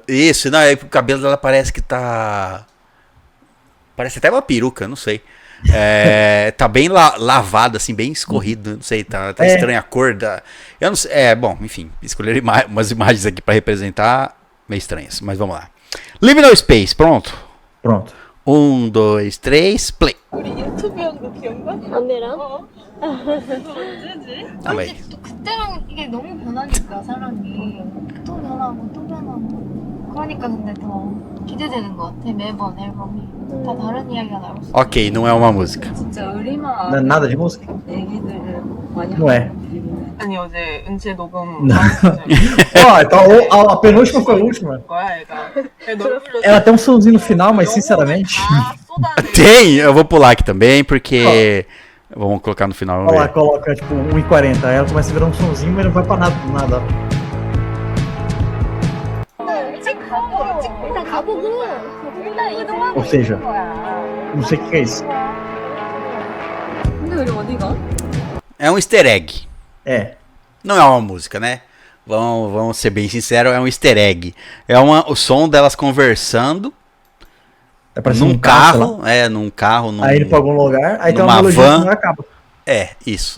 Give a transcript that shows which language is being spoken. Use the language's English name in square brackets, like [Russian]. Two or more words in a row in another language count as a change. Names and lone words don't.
[Portuguese] Isso, não, o cabelo dela parece que tá... Parece até uma peruca, não sei. Tá bem lavado, assim, bem escorrido, não sei, tá estranha a cor da... Eu não sei, bom, enfim, escolheram umas imagens aqui pra representar, meio estranhas, mas vamos lá. Liminal Space, pronto? Pronto. 1, 2, 3, play. [Korean] 우리 유튜브 한거 기억나? 안내랑? 언제지? [Portuguese] Calma aí. [Korean] 또 그때랑 이게 너무 변하니까 사람이 또 변하고 또 변하고 그러니까 근데 더 기대되는 것 같아. 매번 앨범이 다 다른 이야기가 나올 수 [Portuguese] Ok, não é uma música. [Korean] 진짜 의리만 [Portuguese] Não é nada de música? [Korean] 얘기들을 많이 [Portuguese] Não é. [Korean] 하는 아니 어제 은채 녹음 [Portuguese] Não. Então a penúltima foi a última. [Korean] 거야 얘가 너무 [Portuguese] Ela tem um somzinho no final, mas sinceramente. [Korean] 다 쏟아내 [Portuguese] Tem, eu vou pular aqui também, porque... Vamos colocar no final. Vamos Olha lá, ver. coloca tipo 1,40. Aí ela começa a virar um somzinho, mas não vai pra nada. [Korean] 일단 가보고 일단 이동하고 [Portuguese] Ou seja, [Korean] 있는 거야. [Portuguese] não sei o que é isso. [Korean] 근데 우리 어디가? [Portuguese] É um [English] easter egg. [Portuguese] Não é uma música, né? Vamos ser bem sinceros, é um [English] easter egg. [Portuguese] O som delas conversando É parecendo num um carro. num carro, num... Aí ele pra algum lugar, aí tem uma numa melodia van. que não acaba. Isso.